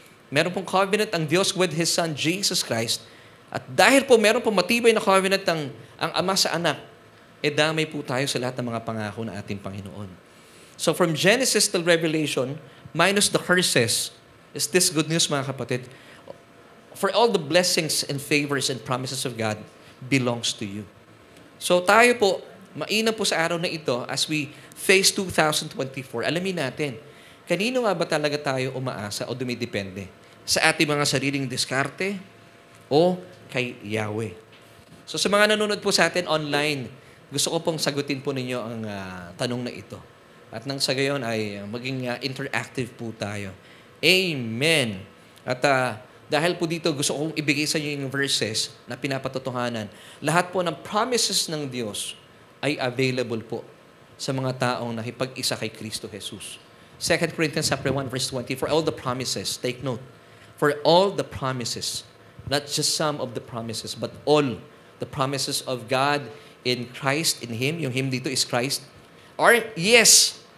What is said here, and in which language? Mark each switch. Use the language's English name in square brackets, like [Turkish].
[Filipino] Meron pong covenant ang Diyos [English] with His Son, [Filipino] Jesus Christ. At dahil po meron pong matibay na covenant ang Ama sa Anak, damay po tayo sa lahat ng mga pangako ng ating Panginoon. [English] So from Genesis till Revelation, minus the curses, is this good news [Filipino] mga kapatid? [English] For all the blessings and favors and promises of God belongs to you. [Filipino] So tayo po, mainam po sa araw na ito [English] as we face 2024, [Filipino] alamin natin, kanino nga ba talaga tayo umaasa o dumidepende? Sa ating mga sariling diskarte o kay Yahweh? So sa mga nanonood po sa atin online, gusto ko pong sagutin po ninyo ang tanong na ito. At nang sa gayon ay maging interactive po tayo. Amen. At dahil po dito gusto kong ibigay sa inyo yung verses na pinapatotohanan. Lahat po ng promises ng Diyos ay available po sa mga taong nakipag-isa kay Kristo Jesus. [English] 2 Corinthians 1 verse 20, for all the promises, take note, for all the promises, not just some of the promises, but all the promises of God in Christ, in Him, [Filipino] yung Him dito [English] is Christ, or yes.